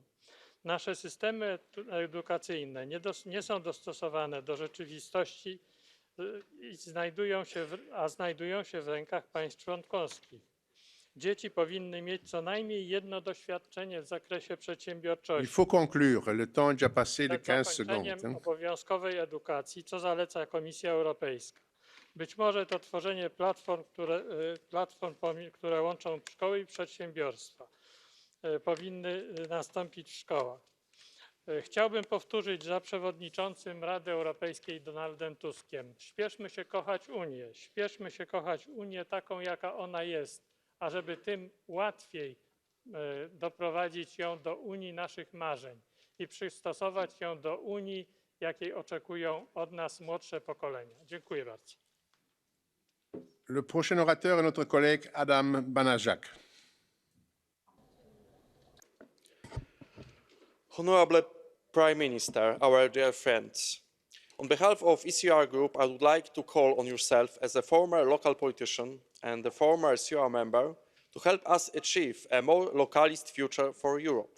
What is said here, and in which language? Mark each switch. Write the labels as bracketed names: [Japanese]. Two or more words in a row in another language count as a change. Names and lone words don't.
[Polish] Nasze systemy edukacyjne nie są dostosowane do rzeczywistości i znajdują się w rękach państw członkowskich. Dzieci powinny mieć co najmniej jedno doświadczenie w zakresie przedsiębiorczości. [French] Il faut conclure. Le temps est déjà passé de 15 secondes. [Polish] Obowiązkowej edukacji, co zaleca Komisja Europejska. Być może to tworzenie platform, które łączą szkoły i przedsiębiorstwa, powinny nastąpić w szkołach. Chciałbym powtórzyć za przewodniczącym Rady Europejskiej Donaldem Tuskiem. Śpieszmy się kochać Unię taką, jaka ona jest, ażeby tym łatwiej doprowadzić ją do Unii naszych marzeń i przystosować ją do Unii, jakiej oczekują od nas młodsze pokolenia. Dziękuję bardzo. [French] Le prochain orateur est notre collègue Adam Banajak. [English] Honorable Prime Minister, our dear friends, on behalf of ECR Group, I would like to call on yourself as a former local politician and a former CR member to help us achieve a more localist future for Europe.